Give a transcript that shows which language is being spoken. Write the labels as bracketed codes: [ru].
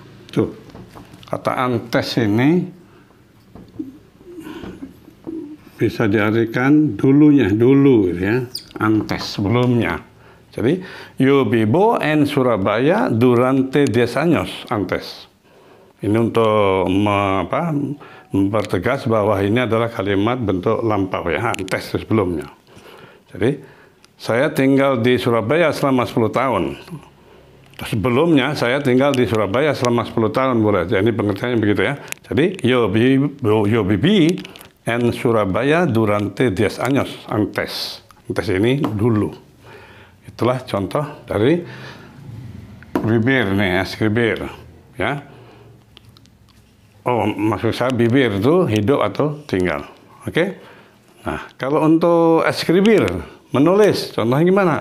[id] Tuh, kata antes ini bisa diartikan dulunya, dulu ya, antes, sebelumnya. [es] Jadi, yo vivo en Surabaya durante 10 años antes. [id] Ini untuk mempertegas bahwa ini adalah kalimat bentuk lampau ya, antes sebelumnya. Jadi, saya tinggal di Surabaya selama 10 tahun. Sebelumnya saya tinggal di Surabaya selama 10 tahun boleh. Jadi pengertiannya begitu ya. [es] Jadi yo viví en Surabaya durante 10 años antes. [id] Antes ini dulu. Itulah contoh dari bibir nih, escribir ya. Oh, maksud saya bibir itu hidup atau tinggal. Oke? Nah, kalau untuk escribir, menulis, contohnya gimana?